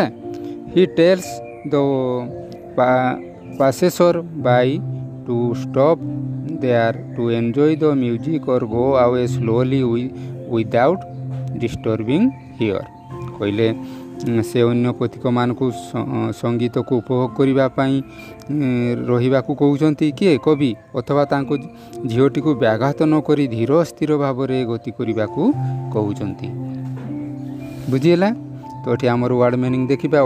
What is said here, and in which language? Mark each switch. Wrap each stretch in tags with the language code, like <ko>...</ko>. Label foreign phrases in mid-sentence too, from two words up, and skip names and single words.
<en>he tells the passer by to stop there to enjoy the music or go away slowly without disturbing here।</en> <or>କହିଲେ ସେ ଅନ୍ୟ ପଥିକମାନଙ୍କୁ ସଙ୍ଗୀତକୁ ଉପଭୋଗ କରିବା ପାଇଁ ରହିବାକୁ କହୁଛନ୍ତି କିଏ କବି ଅଥବା ତାଙ୍କ ଝିଅଟିକୁ ବ୍ୟାଘାତ ନ କରି ଧୀର ସ୍ଥିର ଭାବରେ ଗତି କରିବାକୁ କହୁଛନ୍ତି। ବୁଝିହେଲା। ତ ଏଠି ଆମର</or> <en>word meaning</en> <or>ଦେଖିବା।</or>